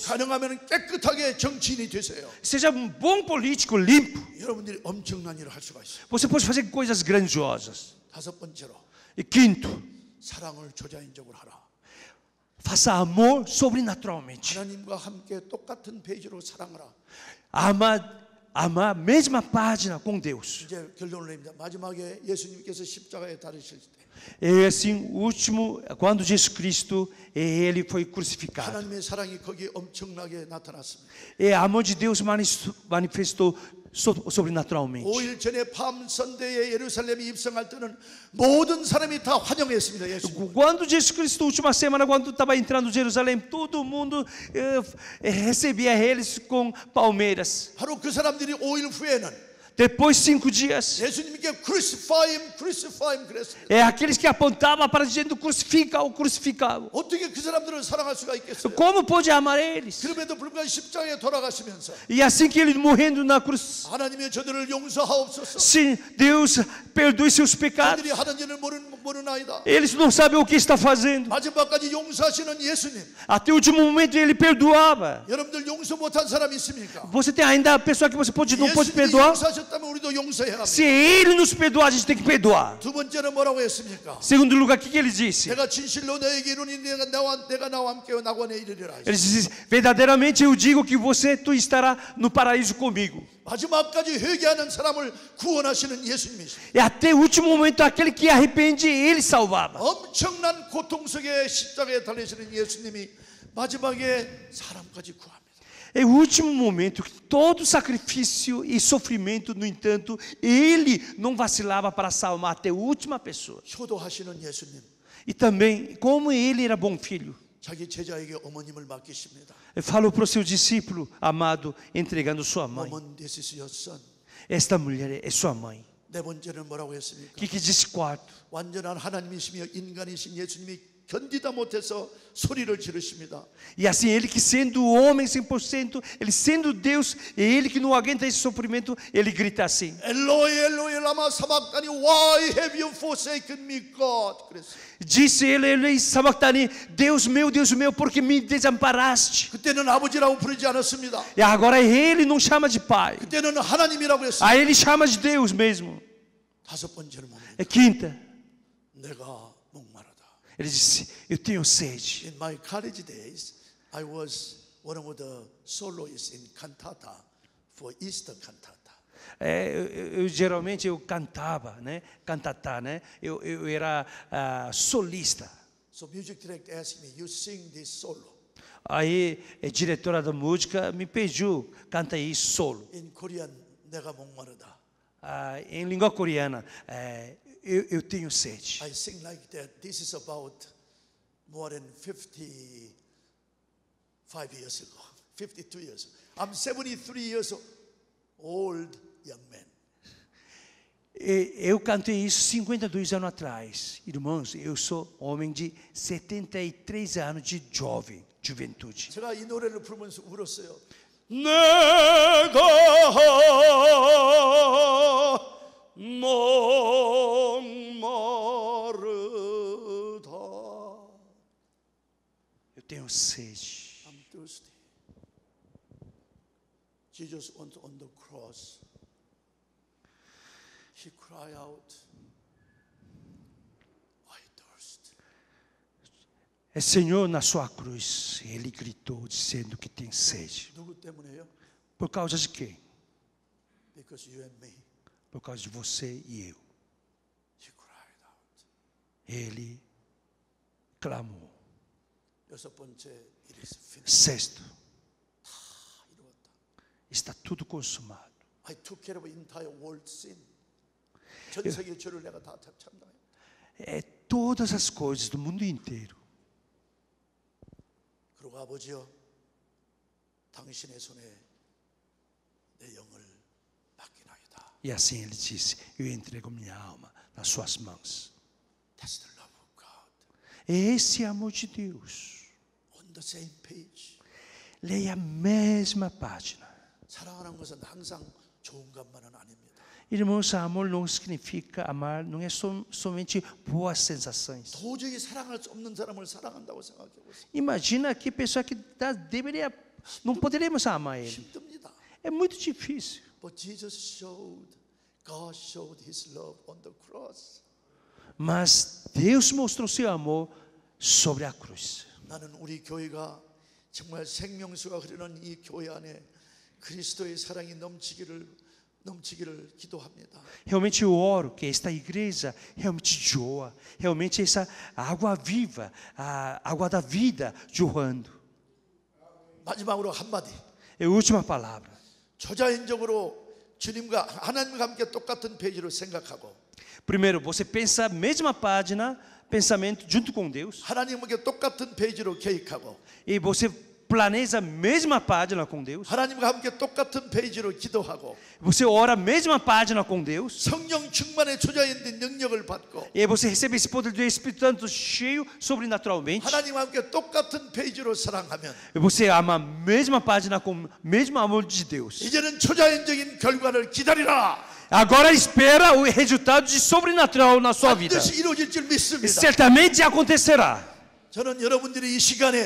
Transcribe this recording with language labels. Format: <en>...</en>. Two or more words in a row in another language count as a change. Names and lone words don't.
<ko>가능하면 깨끗하게 정치인이 되세요.</ko> <pt>seja bom político, limpo.</pt> <ko>여러분들이 엄청난 일을 할 수가 있어요.</ko> <pt>Você pode fazer coisas grandiosas.</pt> <ko>다섯 번째로</ko> <pt>E quinto,</pt> <ko>사랑을 조자인적으로 하라.</ko> <pt>faça amor sobrenaturalmente.</pt> <ko>하나님과 함께 똑같은 페이지로 사랑하라.</ko> <pt>Amar mesma página com Deus.</pt> <ko>이제 결론을 냅니다. 마지막에 예수님께서 십자가에 달으실 때</ko> <pt>E assim, último, quando Jesus Cristo, ele foi crucificado.</pt> <ko>하나님의 사랑이 거기에 엄청나게 나타났습니다.</ko> <pt>E o amor de Deus manifestou sobrenaturalmente.</pt> <ko>5일 전에 밤 선대에 예루살렘에 입성할 때는 모든 사람이 다 환영했습니다. 예수님.</ko> <pt>Quando Jesus Cristo, última semana, quando estava entrando em Jerusalém, todo mundo recebia eles com palmeiras.</pt> <ko>바로 그 사람들이 5일 후에는</ko> <pt>Depois 5 dias,</pt> <ko>예수님께</ko> <en>crucify him, crucify him</en> <ko>그랬습니다.</ko> <pt>é aqueles que apontavam para dizendo crucifica-o, crucifica-o.</pt> <ko>어떻게 그 사람들을 사랑할 수가 있겠어요?</ko> <pt>Como pode amar eles?</pt> <ko>그럼에도 불구하고 십자가에 돌아가시면서</ko> <pt>E assim que ele morrendo na cruz,</pt> <ko>하나님의 저들을 용서하옵소서.</ko> <pt>sim, Deus perdoe seus pecados.</pt> <ko>그들이 하는 일을 모르나이다.</ko> <pt>Eles não sabem o que está fazendo.</pt> <ko>마지막까지 용서하시는 예수님.</ko> <pt>Até o último momento ele perdoava.</pt> <ko>여러분들 용서 못한 사람 있습니까?</ko> <pt>Você tem ainda a pessoa que você não pode</pt> <ko>예수님이</ko> <pt>perdoar?</pt> <ko>용서하셨다면 우리도 용서해야 합니다.</ko> <pt>Se ele nos perdoar, a gente tem que perdoar.</pt> <ko>두 번째는 뭐라고 했습니까?</ko> <pt>Segundo lugar, o que ele disse?</pt> <ko>내가 진실로 너에게 이르니 내가 나와 함께 낙원에 이르리라.</ko> <pt>Ele disse: verdadeiramente eu digo que tu estará no paraíso comigo.</pt> <ko>마지막까지 회개하는 사람을 구원하시는 예수님이십니다.</ko> <pt>E até o último momento, aquele que arrepende, ele salvava.</pt> <ko>엄청난 고통 속에 십자가에 달리시는 예수님이 마지막에 사람까지 구합니다.</ko> <pt>É o último momento que todo sacrifício e sofrimento, no entanto, ele não vacilava para salvar até a última pessoa.</pt> <ko>효도하시는 예수님.</ko> <pt>E também, como ele era bom filho,</pt> <ko>자기 제자에게 어머님을 맡기십니다.</ko> <pt>falou para o seu discípulo amado, entregando sua mãe.</pt> <en>Woman, this is your son.</en> <pt>Esta mulher é sua mãe.</pt> <ko>네 번째는 뭐라고 했습니까?</ko> <pt>O que disse quarto?</pt> <ko>완전한 하나님이시며 인간이신 예수님이 견디다 못해서 소리를 지르십니다.</ko> <pt>E assim, ele que sendo homem 100%, ele sendo Deus, e ele que não aguenta esse sofrimento, ele grita assim:</pt> <arc>ܐܝܠܝ ܐܝܠܝ ܠܡܐ ܫܒܩܬܢܝ</arc> <en>why have you forsaken me God?</en> <ko>그랬어요.</ko> <pt>Disse ele sabachthani, Deus meu, por que me desamparaste?</pt> <ko>그때는 아버지라고 부르지 않았습니다.</ko> <pt>E agora ele não chama de pai,</pt> <ko>그때는 하나님이라고 했어요.</ko> <pt>aí ele chama de Deus mesmo.</pt> <ko>다섯 번째는 뭡니까?</ko> <pt>É quinta,</pt> <ko>내가 목마르다.</ko> <pt>ele disse: eu tenho sede.</pt> <en>In my college days, I was one of the soloists in cantata for Easter cantata.</en> <pt>Geralmente eu cantava, né? Cantatá, né? Eu era solista.</pt> <en>So music director asked me, you sing this solo.</en> <pt>Aí a diretora da música me pediu, canta aí solo.</pt> <en>In Korean,</en> <ko>내가 목마르다.</ko> <pt>Em língua coreana, eu tenho sede.</pt> <en>I sing like that. This is about more than 55 years ago, 52 years. I'm 73 years old young man.</en> <pt>Eu cantei isso 52 anos atrás. Irmãos, eu sou homem de 73 anos de jovem, juventude.</pt> <ko>제가 이 노래를 부르면서 울었어요. 내가 목마르다.</ko> <pt>Eu tenho sede.</pt> <en>I'm thirsty. Jesus went on the cross. He cried out, I thirst.</en> <pt>É Senhor na sua cruz. Ele gritou dizendo que tem sede.</pt> <ko>누구 때문에요?</ko> <pt>Por causa de quem?</pt> <en>Because you and me.</en> <pt>Por causa de você e eu.</pt> <en>He cried out.</en> <pt>Ele clamou.</pt> <ko>여섯 번째,</ko> <en>it is finished.</en> <pt>Sexto,</pt> <ko>다 이루었다.</ko> <pt>está tudo consumado.</pt> <en>I took care of entire world sin.</en> <ko>전 세계 죄를 내가 다 참당했다.</ko> <pt>É todas as coisas do mundo inteiro.</pt> <ko>그리고 아버지여, 당신의 손에 내 영을 맡기나이다.</ko> <pt>E assim ele disse: eu entrego minha alma nas suas mãos.</pt> <en>That's the love of God.</en> <pt>Esse é o amor de Deus.</pt> <en>On the same page.</en> <pt>Leia a mesma página.</pt> <ko>사랑하는 것은 항상 좋은 것만은 아닙니다.</ko> <pt>Irmãos, amor não significa amar, não é somente boas sensações.</pt> <ko>도저히 사랑할 수 없는 사람을 사랑한다고 생각해 보세요.</ko> <pt>Imagina que pessoa que não poderíamos amar ele.</pt> <ko>힘듭니다.</ko> <pt>É muito difícil.</pt> <en>But God showed His love on the cross.</en> <pt>Mas Deus mostrou seu amor sobre a cruz.</pt> <ko>나는 우리 교회가 정말 생명수가 흐르는 이 교회 안에 그리스도의 사랑이 넘치기를 기도합니다.</ko> <pt>Realmente eu oro que esta igreja realmente joa, realmente essa água viva, a água da vida jorrando.</pt> <ko>마지막으로 한마디.</ko> <pt>É a última palavra.</pt> <ko>초자연적으로 주님과 하나님과 함께 똑같은 페이지로 생각하고</ko> <pt>Primeiro, você pensa a mesma página, pensamento junto com Deus.</pt> <ko>하나님과 똑같은 페이지로 계획하고</ko> <pt>E você planeja a mesma página com Deus,</pt> <ko>하나님과 함께 똑같은 페이지로 기도하고</ko> <pt>você ora a mesma página com Deus,</pt> <ko>성령 충만의 초자연된 능력을 받고</ko> <pt>e aí você recebe esse poder do Espírito Santo cheio sobrenaturalmente,</pt> <ko>하나님과 함께 똑같은 페이지로 사랑하면</ko> <pt>e você ama a mesma página com o mesmo amor de Deus.</pt> <ko>이제는 초자연적인 결과를 기다리라.</ko> <pt>Agora espera o resultado de sobrenatural na sua vida.</pt> <ko>반드시 이루어질 줄</ko> <pt>E</pt> <ko>믿습니다.</ko> <pt>certamente acontecerá.</pt> <ko>저는 여러분들이 이 시간에</ko>